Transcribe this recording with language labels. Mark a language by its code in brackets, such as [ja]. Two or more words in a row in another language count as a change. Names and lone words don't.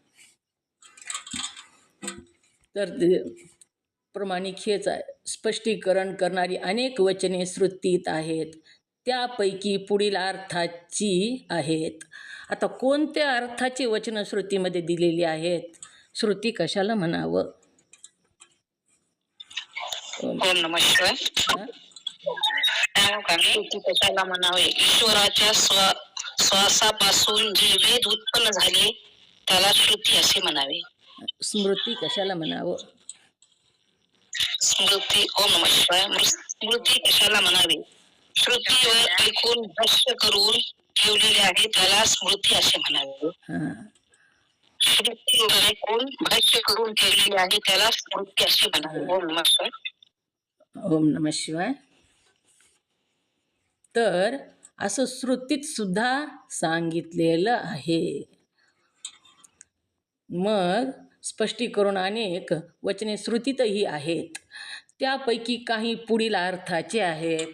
[mr] तर प्रमाणिक हेच आहे. स्पष्टीकरण करणारी अनेक वचने श्रुतीत आहेत. त्यापैकी पुढील अर्थाची आहेत. आता कोणत्या अर्थाची वचनं श्रुतीमध्ये दिलेली आहेत? श्रुती कशाला म्हणावं? [sa] ओम नमः शिवाय. [mr] श्रुती कशाला म्हणावे? ईश्वराच्या श्वासापासून जे वेद उत्पन्न झाले त्याला श्रुती असे म्हणावे. स्मृती कशाला म्हणावं? स्मृती. [sa] ओम नमः शिवाय. [mr] स्मृती कशाला म्हणावे? श्रुतीवर ऐकून भाष्य करून ठेवलेले आहे त्याला स्मृती असे म्हणावे. श्रुतीवर ऐकून भाष्य करून ठेवलेले आहे त्याला स्मृती असे म्हणावे. [sa] ओम नमः शिवाय. ओम नमः शिवाय. [mr] तर असं श्रुतीत सुद्धा सांगितलेलं आहे. मग स्पष्टीकरण अनेक वचने श्रुतीतही आहेत. त्यापैकी काही पुढील अर्थाचे आहेत.